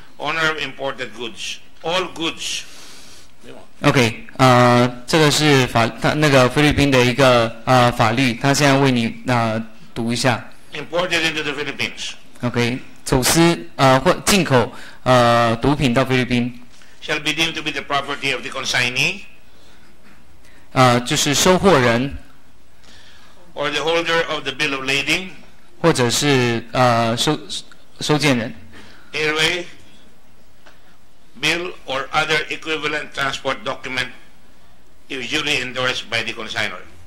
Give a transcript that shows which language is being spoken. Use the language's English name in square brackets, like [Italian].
[English] Owner of imported goods, all goods. [Chinese] OK， 这个是那个菲律宾的一个法律，他现在为你读一下。 [English] Imported into the Philippines. [Chinese] OK， 走私或进口毒品到菲律宾。 [English] Shall be deemed to be the property of the consignee. [Chinese] 就是收货人。 [English] Or the holder of the bill of lading. [Chinese] 或者是收件人。 [English] Airway. Bill or other equivalent transport document usually endorsed by the consignor.